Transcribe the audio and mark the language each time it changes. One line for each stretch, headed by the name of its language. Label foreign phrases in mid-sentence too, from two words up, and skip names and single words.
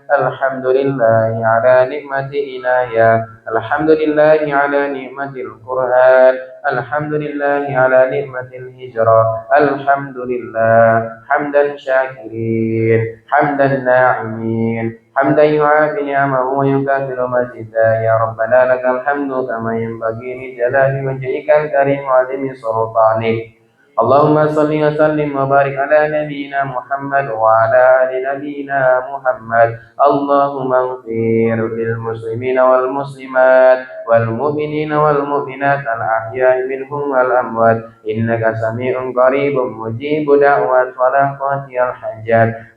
Arabic: الحمد لله على نعمة العناية. الحمد لله على نعمة القرآن. الحمد لله على نعمة الهجرة. الحمد لله حمد الشاكرين، حمد الناعمين، حمدا يوافي نعمه ويكافئ مزيده. يا ربنا لك الحمد كما ينبغي لجلال وجهك الكريم وعظيم سلطانك. اللهم صل وسلم وبارك على نبينا محمد وعلى آل نبينا محمد. اللهم اغفر للمسلمين والمسلمات والمؤمنين والمؤمنات الأحياء منهم والأموات إنك سميع قريب مجيب الدعوات ويا قاضي الحاجات.